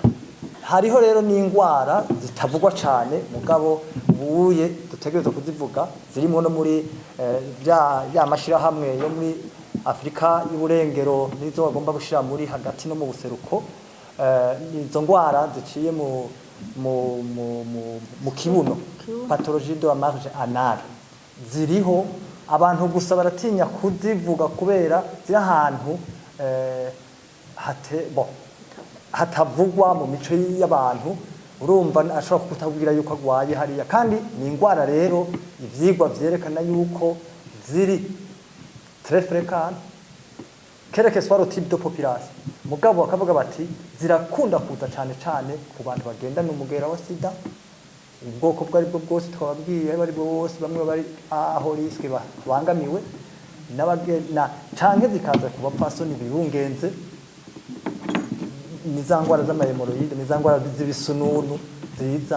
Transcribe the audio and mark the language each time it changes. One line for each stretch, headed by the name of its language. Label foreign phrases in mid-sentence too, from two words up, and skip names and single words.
Rundi: Hariho rero n'ingwara zitavugwa cyane mugabo ubuye dutegerezwa kuzivuga zirimo no muri ya mashirahamwe yo muri Afrika y'uburengero nizo bagomba gushira muri hagati no mu buseruko. Izo ngwara ziciye mu kibuno,
French: pathologie de la marge anale,
Rundi: ziriho abantu gusa baratinya kuzivuga kubera ziri ahantu hatavugwa mu mico y'abantu. Urumva ashobora kutabwira yuko agwaye hariya, kandi ni ingwara rero ivyigwa vyerekana yuko ziri
French: très fréquent quel que soit le type de population.
Rundi: Mugabo bakavuga bati zirakunda kuza cyane ku bantu bagendana umugera wa sida, ubwoko bwari bwo bwose twababwiye bari bose, bamwe bari aho riske bangamiwe n'abagena canke zikaza ku bapfasoni bibungenze ni za ngwara z'amahemoroide, ni za ngwara z'ibisununu ziza.